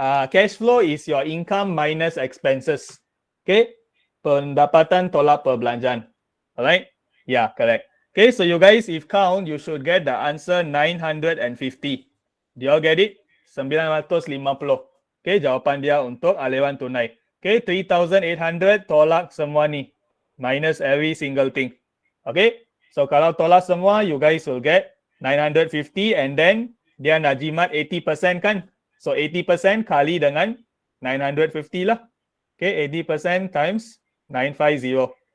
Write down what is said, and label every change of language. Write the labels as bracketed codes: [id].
[en] Cash flow is your income minus expenses. [ms] Okay. Pendapatan tolak perbelanjaan. [en] Alright? Yeah, correct. Okay, so you guys, if count, you should get the answer 950. Do you all get it? 950. [ms] Okay, jawapan dia untuk aliran tunai. Okay, 3,800 tolak semua ni. [en] Minus every single thing. Okay, so [ms] kalau tolak semua, [en] you guys will get 950 and then [ms] dia nak jimat [en] 80% kan? [ms] So 80% kali dengan 950 lah. [en] Okay, 80% times 950.